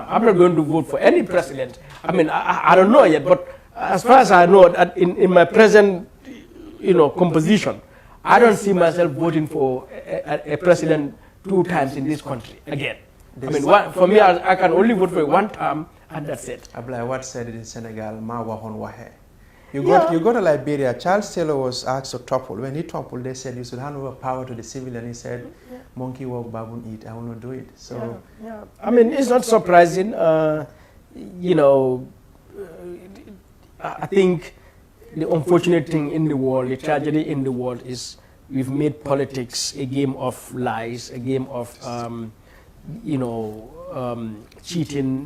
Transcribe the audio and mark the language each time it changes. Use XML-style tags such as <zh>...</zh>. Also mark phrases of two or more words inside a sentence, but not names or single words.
<en>I'm not going to vote for any president. I don't know yet, but as far as I know, in my present, composition, I don't see myself voting for a president 2 times in this country again. For me, I can only vote for 1 term, and that's it. Ablaye Wade said it in Senegal,</en> <wo>ma wahon wahe.</wo> <en>You go to Liberia. Charles Taylor was asked to topple. When he toppled, they said you should hand over power to the civilian. He said, "Monkey walk, baboon eat. I will not do it." So, I mean, it's not surprising. You know, I think the unfortunate thing in the world, the tragedy in the world, is we've made politics a game of lies, a game of cheating.</en>